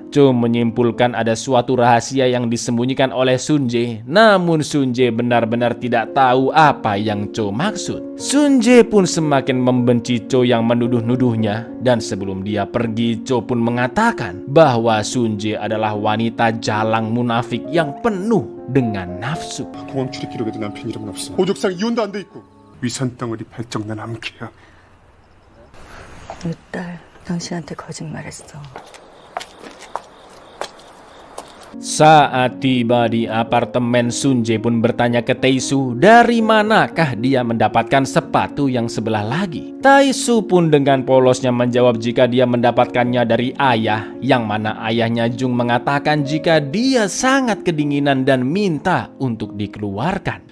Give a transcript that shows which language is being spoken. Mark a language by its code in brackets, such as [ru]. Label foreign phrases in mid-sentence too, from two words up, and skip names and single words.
[id] Cho menyimpulkan ada suatu rahasia yang disembunyikan oleh Sun Jae, namun Sun Jae benar-benar tidak tahu apa yang Cho maksud. Sun Jae pun semakin membenci Cho yang menuduh-nuduhnya, dan sebelum dia pergi Cho pun mengatakan bahwa Sun Jae adalah wanita jalang munafik yang penuh dengan nafsu. [ko] 공항 출입 기록에도 남편 이름은 없어. 호적상 이혼도 안 돼 있고 위산 덩어리 발정난 암캐야. 내 딸 당신한테 거짓말했어. [id] Saat tiba di apartemen, Sun Jae pun bertanya ke Tae-soo dari manakah dia mendapatkan sepatu yang sebelah lagi. Tae-soo pun dengan polosnya menjawab jika dia mendapatkannya dari ayah, yang mana ayahnya Jung mengatakan jika dia sangat kedinginan dan minta untuk dikeluarkan.